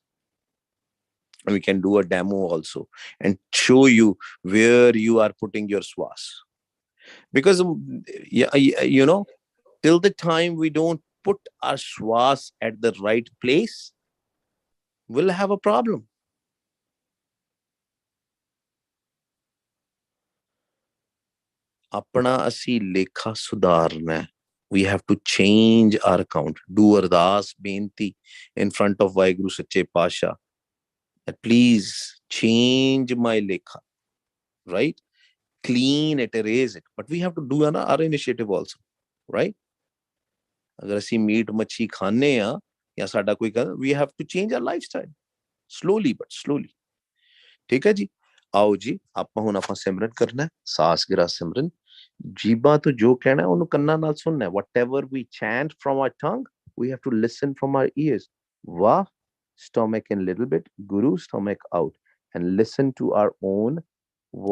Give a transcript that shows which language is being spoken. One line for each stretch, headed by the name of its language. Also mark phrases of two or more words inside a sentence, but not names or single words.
English: And we can do a demo also and show you where you are putting your swas. Because, you know, till the time we don't put our swas at the right place, we'll have a problem.
Punjabi: ਆਪਣਾ ਅਸੀਂ ਲੇਖਾ ਸੁਧਾਰਨਾ.
English: We have to change our account. Do
Punjabi: ਅਰਦਾਸ ਬੇਨਤੀ
English: in front of Vaiguru Sache Pasha. Please change my lekha, right? Clean it, erase it. But we have to do our initiative also, right?
Punjabi: ਅਗਰ ਅਸੀਂ ਮੀਟ ਮੱਛੀ ਖਾਣੇ ਯਾ ਸਾਡਾ ਕੋਈ
English: we have to change our lifestyle slowly but slowly.
Punjabi: ਠੀਕ ਹੈ ਜੀ, ਆਓ ਜੀ ਆਪਾਂ ਹੁਣ ਆਪਾਂ ਸਿਮਰਨ ਕਰਨਾ ਹੈ, ਸਾਸ ਗਿਰਾ ਸਿਮਰਨ, ਜੀਬਾਂ ਤੋਂ ਜੋ ਕਹਿਣਾ ਉਹਨੂੰ ਕੰਨਾਂ ਨਾਲ ਸੁਣਨਾ ਹੈ.
English: Whatever we chant from our tongue, we have to listen from our ears. Vah, stomach in little bit, Guru, stomach out, and listen to our own